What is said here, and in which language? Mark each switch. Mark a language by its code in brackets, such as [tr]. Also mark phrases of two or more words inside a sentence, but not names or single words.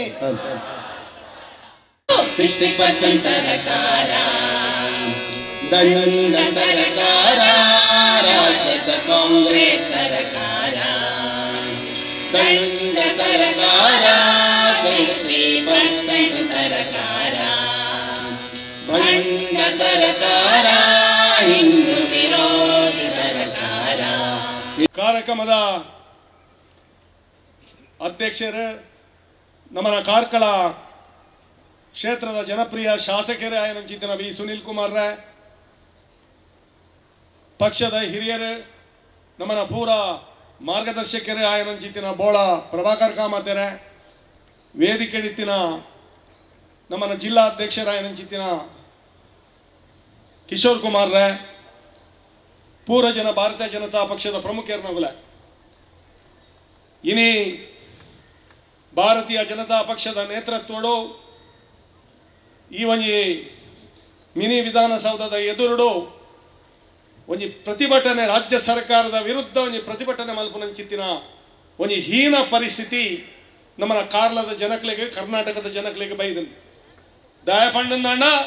[kn] 60% ಸರ್ಕಾರ, ದಂಡ ಸರ್ಕಾರ, ರಾಜ್ಯದ ಕಾಂಗ್ರೆಸ್ ಸರ್ಕಾರ, ದಂಡ ಸರ್ಕಾರ, 60% ಸರ್ಕಾರ, ದಂಡ ಸರ್ಕಾರ, ಹಿಂದೂ ವಿರೋಧಿ ಸರ್ಕಾರ. [tcy] ಕಾರ್ಯಕ್ರಮದ ಅಧ್ಯಕ್ಷರು, ನಮ್ಮ ಕಾರ್ಕಳ ಕ್ಷೇತ್ರದ ಜನಪ್ರಿಯ ಶಾಸಕರೇ ಆಯನಂಚಿತ್ತಿನ ವಿ ಸುನೀಲ್ ಕುಮಾರ್, ಪಕ್ಷದ ಹಿರಿಯರು, ನಮ್ಮನ ಪೂರ ಮಾರ್ಗದರ್ಶಕರೇ ಆಯನಂಚಿತ್ತಿನ ಬೋಳ ಪ್ರಭಾಕರ್ ಕಾಮತೆರೆ, ವೇದಿಕೆ ಇತ್ತಿನ ನಮ್ಮನ ಜಿಲ್ಲಾ ಅಧ್ಯಕ್ಷರಾಯನಂಚಿತ್ತಿನ ಕಿಶೋರ್ ಕುಮಾರ್, ಪೂರ ಜನ ಭಾರತೀಯ ಜನತಾ ಪಕ್ಷದ ಪ್ರಮುಖರನಗುಲ ಇನಿ ಭಾರತೀಯ ಜನತಾ ಪಕ್ಷದ ನೇತೃತ್ವಡು ಈ ಒಂಜಿ ಮಿನಿ ವಿಧಾನಸೌಧದ ಎದುರುಡು ಒಂಜಿ ಪ್ರತಿಭಟನೆ, ರಾಜ್ಯ ಸರ್ಕಾರದ ವಿರುದ್ಧ ಒಂಜಿ ಪ್ರತಿಭಟನೆ ಮಲ್ಪುನಂಚಿತ್ತಿನ ಒಂಜಿ ಹೀನ ಪರಿಸ್ಥಿತಿ ನಮ್ಮನ ಕಾರ್ಲದ ಜನಕ್ಲೆಗೆ, ಕರ್ನಾಟಕದ ಜನಕ್ಲೆಗೆ ಬೈದನು ದಯಪಂಡಂದಣ್ಣ.